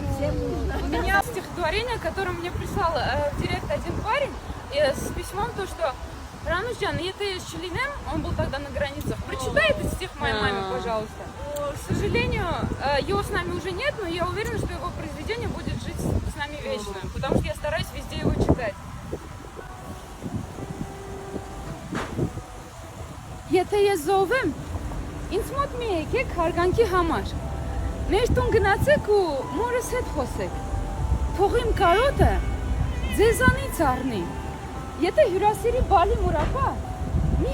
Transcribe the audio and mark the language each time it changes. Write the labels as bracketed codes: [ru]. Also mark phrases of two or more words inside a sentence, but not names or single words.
[ru] У меня стихотворение, которое мне прислал в директ один парень с письмом, то что Ранушджан, это Шелинем, он был тогда на границах. Прочитай этот стих моей маме, пожалуйста. К сожалению, его с нами уже нет, но я уверена, что его произведение будет жить с нами вечно, потому что я стараюсь везде его читать. [hy] Եթե ես զոհվեմ, ինձ մոտ մի եկեք հարգանքի համար։ Մեր տուն գնացեք ու մորս հետ խոսեք։ Թող իմ կարոտը ձեզանից առնի։ Եթե հյուրասիրի բալի մուրապա, մի